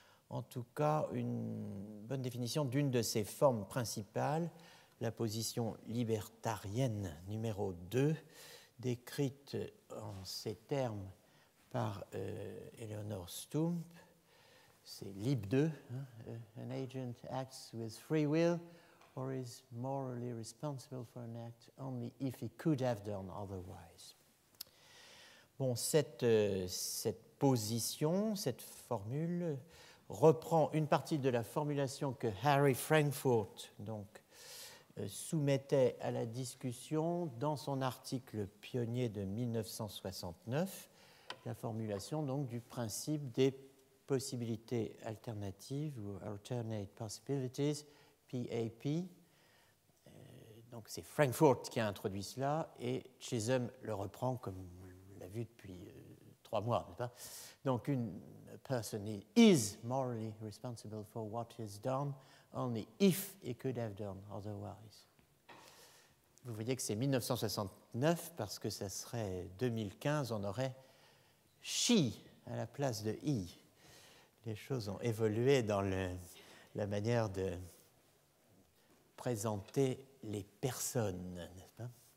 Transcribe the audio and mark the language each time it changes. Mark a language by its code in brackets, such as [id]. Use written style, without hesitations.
[fr] en tout cas une bonne définition d'une de ses formes principales, la position libertarienne numéro 2, décrite en ces termes par Eleanor Stump. C'est [en] Lib 2, an agent acts with free will or is morally responsible for an act only if he could have done otherwise. [fr] Bon, cette position, cette formule, reprend une partie de la formulation que Harry Frankfurt donc, soumettait à la discussion dans son article pionnier de 1969, la formulation donc, du principe des possibilités alternatives ou [en] alternate possibilities, [fr] PAP. Donc c'est Frankfurt qui a introduit cela et Chisholm le reprend comme on l'a vu depuis 3 mois, n'est-ce pas? Donc une [en] person is morally responsible for what is done only if he could have done otherwise. [fr] Vous voyez que c'est 1969 parce que ça serait 2015, on aurait she à la place de he. Les choses ont évolué dans la manière de présenter les personnes, n'est-ce pas?